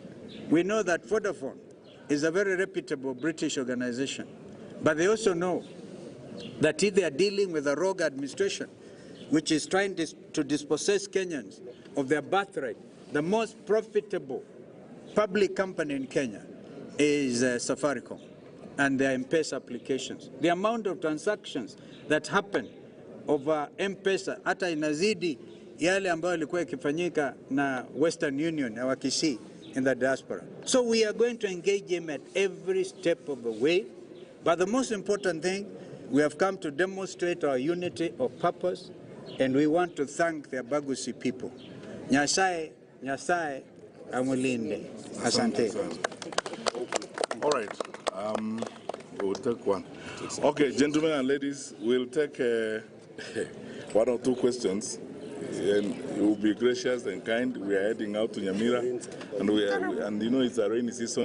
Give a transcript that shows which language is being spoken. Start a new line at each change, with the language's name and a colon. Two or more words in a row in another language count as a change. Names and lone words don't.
English: We know that Vodafone is a very reputable British organization, but they also know that if they are dealing with a rogue administration, which is trying to dispossess Kenyans of their birthright, the most profitable public company in Kenya is Safaricom and their M-Pesa applications. The amount of transactions that happen over M-Pesa
Swahili: hata inazidi yale ambayo yalikuwa yakifanyika na Western Union na Wakisii
English: in the diaspora. So we are going to engage them at every step of the way. But the most important thing, we have come to demonstrate our unity of purpose, and we want to thank the Abagusi people.
Swahili: Nyasaye amulinde. Asante.
English: All right. We'll take one. Okay, gentlemen and ladies, we'll take one or two questions. And you will be gracious and kind. We are heading out to Nyamira, and you know it's a rainy season.